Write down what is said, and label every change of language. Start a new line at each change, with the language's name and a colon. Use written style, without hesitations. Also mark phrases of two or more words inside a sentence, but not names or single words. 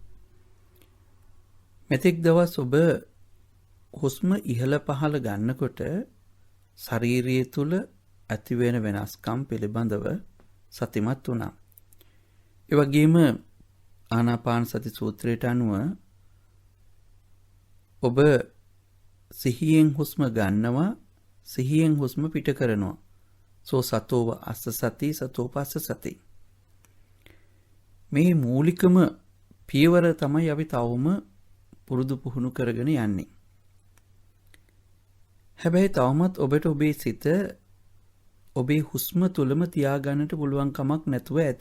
Sinhala: මෙතෙක් දවස් ඔබ හුස්ම ඉහළ පහළ ගන්නකොට ශරීරය තුල ඇතිවෙන වෙනස්කම් පිළිබඳව සතිමත් වුණා. ඒ වගේම ආනාපාන සති සූත්‍රයට අනුව ඔබ සිහියෙන් හුස්ම ගන්නවා, සිහියෙන් හුස්ම පිට කරනවා.
Pali: සෝ සතෝව අස්ස සති සතෝ පස්ස සති.
Sinhala: මේ මූලිකම පියවර තමයි අපි තවම පුරුදු පුහුණු කරගෙන යන්නේ. හැබැයි තවමත් ඔබට ඔබේ සිත ඔබේ හුස්ම තුලම තියාගන්නට පුළුවන් කමක් නැතුව ඇති.